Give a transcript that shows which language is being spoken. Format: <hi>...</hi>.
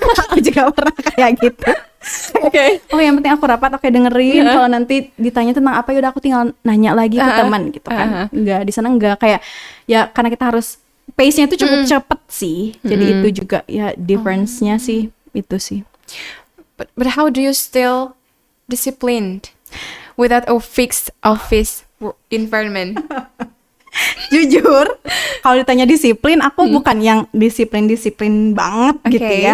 <id>Aku juga pernah kayak gitu. Oh yang penting aku rapat, dengerin. Kalau nanti ditanya tentang apa, yaudah aku tinggal nanya lagi ke teman gitu kan. Enggak, di sana enggak, kayak ya karena kita harus pace-nya itu cukup cepet sih. Jadi itu juga ya difference-nya sih itu sih.</id> <en>But how do you still disciplined without a fixed office environment?</en> <id>Jujur, kalau ditanya disiplin, aku bukan yang disiplin banget gitu ya.</id>